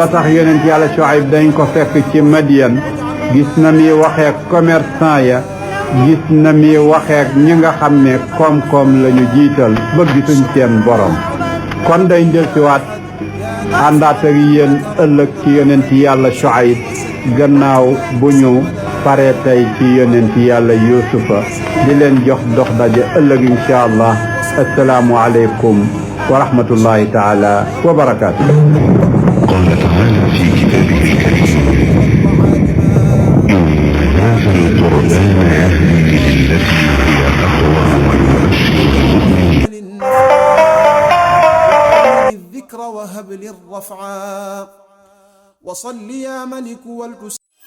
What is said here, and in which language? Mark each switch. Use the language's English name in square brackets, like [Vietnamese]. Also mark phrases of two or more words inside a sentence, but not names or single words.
[Wolof] tax yonent yàlla Shuayb dañ ko fekk ci Madian gis na mi waxee commerçant ya gis na mi waxee ñi nga xam ne koom-koom lañu jiital ba gisuñ seen borom kon day njëlsiwaat àndaat ak yéen ëllëg ci yonent yàlla Shuayb gannaaw bu ñu pare tey ci yonent yàlla Yuusufa di leen jox dox daje ëllëg [Arabic] إن شاء الله السلام عليكم ورحمة الله تعالى وبركاته. قال تعالى في كتابه الكريم إن هذا القرآن يهدي للتي هي أقوم ويبشر المؤمنين الذكر وهب للرفعا وصل يا ملك